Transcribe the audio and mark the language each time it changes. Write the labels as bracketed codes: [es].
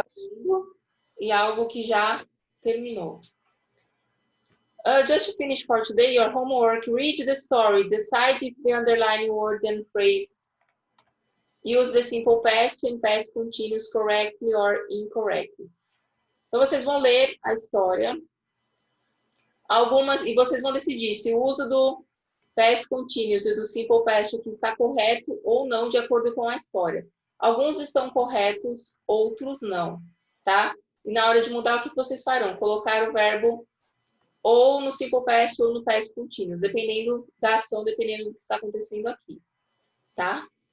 [pt] fazendo e algo que já terminou. [en] Just to finish for today, your homework, read the story, decide if the underlying words and phrases use the simple past and past continuous correctly or incorrectly. [pt] Então, vocês vão ler a história, e vocês vão decidir se o uso do past continuous e do simple past aqui está correto ou não, de acordo com a história. Alguns estão corretos, outros não, tá? E na hora de mudar, o que vocês farão? Colocar o verbo ou no simple past ou no past continuous, dependendo da ação, dependendo do que está acontecendo aqui, tá?